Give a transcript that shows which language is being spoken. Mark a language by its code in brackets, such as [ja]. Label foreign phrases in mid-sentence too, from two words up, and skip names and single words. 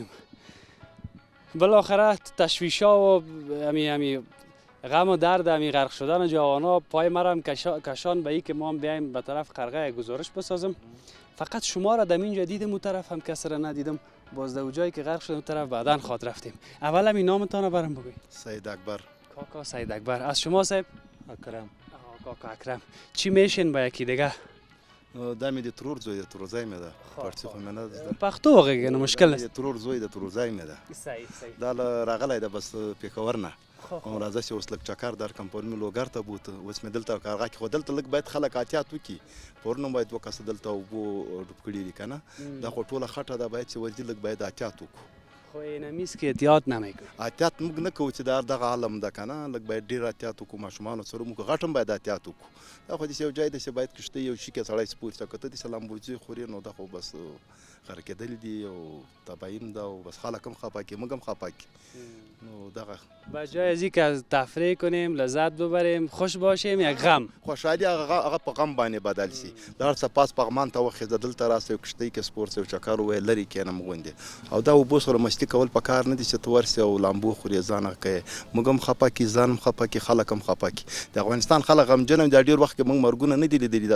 [fa] بالاخره تشویشا و امی غم و درد امی غرق شدن جوانا پای مرا هم کشان به ای که ما هم بیایم به طرف قرغه گزارش بسازم. فقط شما را در اینجا دیدم، اون طرف هم کس را ندیدم. باز در جایی که غرق شدن اون طرف بعداً خاط رفتیم. اول همین نامتان رو برام بگوی. سید اکبر. کاکا سید اکبر. از شما صاحب؟ اکرم. کاکا اکرم. چی میشین با یکی دیگه؟ [ps] دا مې د ترور زوی د تروزای مې ده پارسي خو مې نه ده پښتو وغږېږه نو مشکل د ترور زوی د تروزای مې ده صحیح دا راغلی ده بس پېښور نه او راځه چې اوس لږ چکر درکړم پرون مې لوګر ته بوته اوس مې دلته قرغه کې خو دلته لږ باید خلک احتیاط وکړي پرون هم باید دوه کسه دلته اوبو ډوب کړي دي که نه دا خو ټوله خټه ده باید چې ورځي لږ باید احتیاط وکړو [fa] خو اینمیز که احتیاط نمیکنه [ps] احتیاط موږ نه کوو چې دا دغه عالم ده که نه لږ باید ډېر احتیاط وکړو ماشومانو سره موږ غټ هم باید احتیاط وکړو دا خو داسې یو ځای دی چې باید کښتۍ یو شي کې سړی سپور شي که ته داسې لامبوزي خورې نو دا خو بس غرق کېدلي دي او تباهي هم ده او بس خلک هم خفه کړي موږ هم خفه کړي نو دغه [fa] به جای از اینکه از تفریح کنیم لذت ببریم خوش باشیم یک غم [ps] خوشحالي هغه په غم باندې بدل شي د هر څه پاس پغمان ته وخېږه دلته راسه یو کښتۍ کې سپور سه یو چکر وویل لرې کښېنم غوندې او دا اوبو سره مستی کول پکار نه دي چې ته ورسې او لامبو خورې ځان کوي موږ هم خفه کړي ځان هم خفه کړي خلک هم خفه کړي د افغانستان خلک غمجن دا ډېر وخت کې موږ مرګونه نه دي لیدلي دا